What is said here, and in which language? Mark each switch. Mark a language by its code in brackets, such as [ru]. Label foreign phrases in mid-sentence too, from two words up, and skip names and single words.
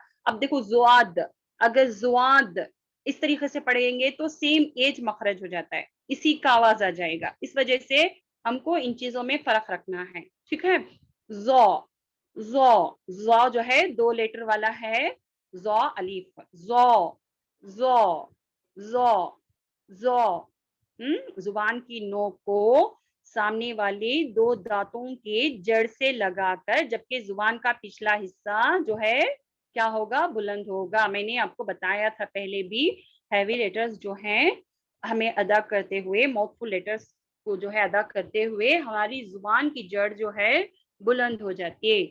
[ur] اب دیکھو زواد, اگر زواد اس طریقے سے پڑھیں گے تو سیم ایج مخرج ہو جاتا ہے, اسی کا آواز آ جائے گا. اس وجہ سے ہم کو ان چیزوں میں فرق رکھنا ہے. ٹھیک ہے, زو زو زو جو ہے 2 لیٹر والا ہے. زو الف زو زو زو زو. زبان کی نوک کو سامنے والے 2 دانتوں کے جڑ سے لگا کر, جبکہ زبان کا پچھلا حصہ جو ہے کیا ہوگا, بلند ہوگا. میں نے آپ کو بتایا تھا پہلے بھی, [en] heavy letters [ur] جو ہیں ہمیں ادا کرتے ہوئے, [en] mouthful letters [ur] کو جو ہے ادا کرتے ہوئے ہماری زبان کی جڑ جو ہے بلند ہو جاتی ہے.